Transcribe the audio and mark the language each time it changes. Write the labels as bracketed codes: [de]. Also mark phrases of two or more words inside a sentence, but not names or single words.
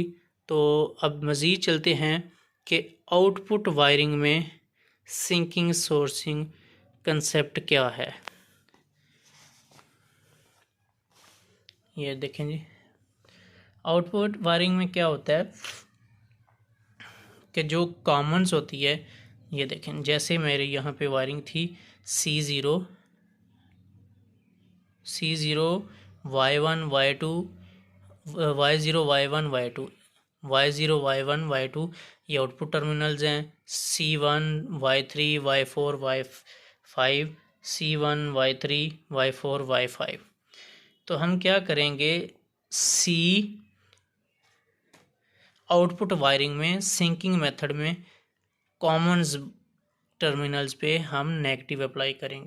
[ur] تو اب مزید چلتے ہیں کہ [en] output wiring [ur] میں [en] sinking sourcing concept [ur] کیا ہے. یہ دیکھیں جی, [en] output wiring [ur] میں کیا ہوتا ہے کہ جو کامنز ہوتی ہے، یہ دیکھیں جیسے میرے یہاں پے وائرنگ تھی C0 Y1 Y2 Y0 Y1 Y2 Y0 Y1 Y2 یہ [en] output terminals [ur] ہیں. C1 Y3 Y4 Y5 C1 Y3 Y4 Y5। تو ہم کیا کریں گے, [en] output wiring [ur] میں [en] sinking method [ur] میں [en] commons terminals [ur] پے ہم [en] negative apply [ur] کریں گے.